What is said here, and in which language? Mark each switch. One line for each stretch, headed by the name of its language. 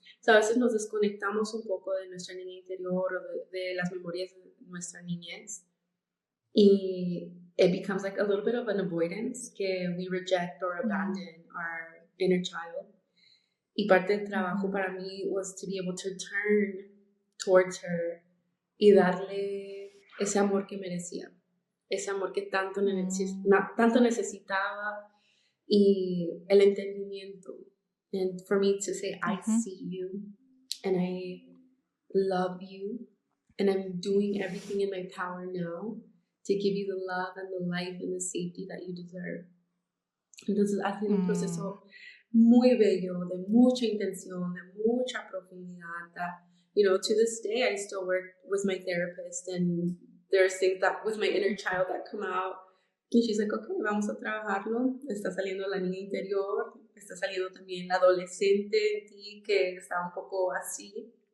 Spanish: So a veces nos desconectamos un poco de nuestra niña interior o de las memorias de nuestra niñez.
English: Y it becomes like a little bit of an avoidance que we reject or abandon our inner child.
Spanish: Y parte del trabajo para mí
English: was to be able to turn towards her
Spanish: y darle ese amor que merecía, ese amor que tanto necesitaba y el entendimiento.
English: And for me to say, I see you and I love you and I'm doing everything in my power now to give you the love and the life and the safety that you deserve.
Spanish: Entonces ha sido un proceso muy bello, de mucha intención, de mucha profundidad.
English: That, to this day, I still work with my therapist, and there's things that with my inner child that come out. And she's like, okay,
Spanish: vamos a trabajarlo. Está saliendo la niña interior, está saliendo también la adolescente en ti que está un poco así.